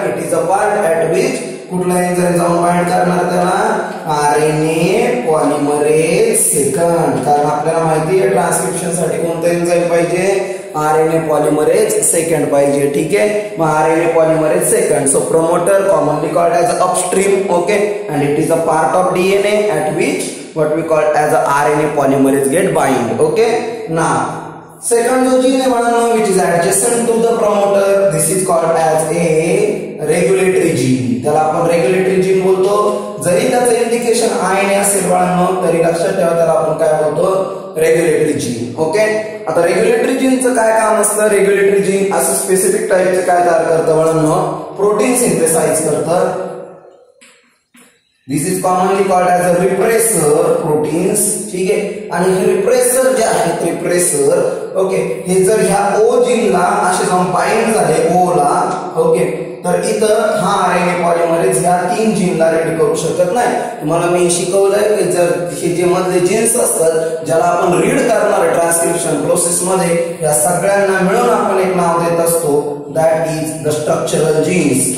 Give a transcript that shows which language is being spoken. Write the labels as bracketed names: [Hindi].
[English] it is a part at which [Marathi] कुठला enzyme जाऊन bind करणार त्याला, आरएनए पॉलिमरेज सेकंड. कारण आपल्याला माहिती आहे ट्रान्सक्रिप्शन साठी कोणतं एन्झाइम पाहिजे, आरएनए पॉलिमरेज सेकंड पाहिजे. ठीक आहे, मग RNA polymerase second. [English] So promoter commonly called as upstream. Okay, and it is a part of DNA at which what we call as a RNA polymerase get bind. Okay, now second [Marathi] जो gene है बाळांनो [English] which is adjacent to the promoter, this is called as a regulatory gene. [Marathi] त्याला आपण regulatory gene बोलतो. जरी त्याचं indication RNA असेल बाळांनो तरी लक्षात ठेवा त्याला आपण काय बोलतो, रेग्युलेटरी जीन. ओके, आता रेग्युलेटरी जीनचं काय काम असतं, रेग्युलेटरी जीन असं स्पेसिफिक टाईपचे काय तयार करतं बाळांनो, प्रोटीन सिंथेसाइज करतं. [English] This is commonly called as a repressor proteins. [Marathi] ठीक आहे, आणि हे रिप्रेसर जे आहेत, रिप्रेसर ओके, हे जर ह्या ओ जीनला असे जाऊन बाइंड झाले ओ ला, ओके, तर इथं हा आरएनए पॉलिमरेज ह्या 3 जीनला रीड करू शकत नाही. तुम्हाला मी शिकवलंय की जर हे जे मधले जीन्स असतात ज्याला आपण रीड करणार ट्रान्सक्रिप्शन प्रोसेस मध्ये, या सगळ्यांना मिळून आपण एक नाव देत असतो, [English] That is the structural genes.